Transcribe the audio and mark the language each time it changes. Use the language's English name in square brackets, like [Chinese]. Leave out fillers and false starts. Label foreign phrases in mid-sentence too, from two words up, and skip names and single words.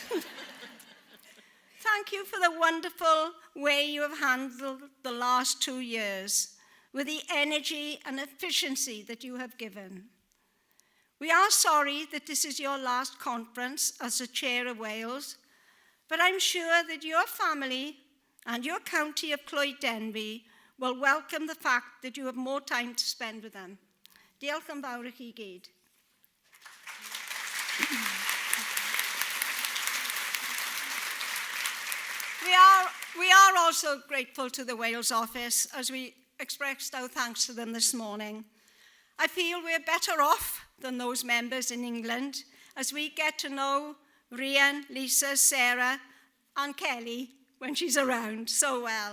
[English] Thank you for the wonderful way you have handled the last 2 years, with the energy and efficiency that you have given. We are sorry that this is your last conference as the Chair of Wales, but I'm sure that your family and your county of Clwyd Denby will welcome the fact that you have more time to spend with them. [Welsh] Diolch yn fawr I chi gyd. [English] We are also grateful to the Wales office as we expressed our thanks to them this morning. I feel we're better off than those members in England as we get to know Rhian, Lisa, Sarah and Kelly when she's around so well.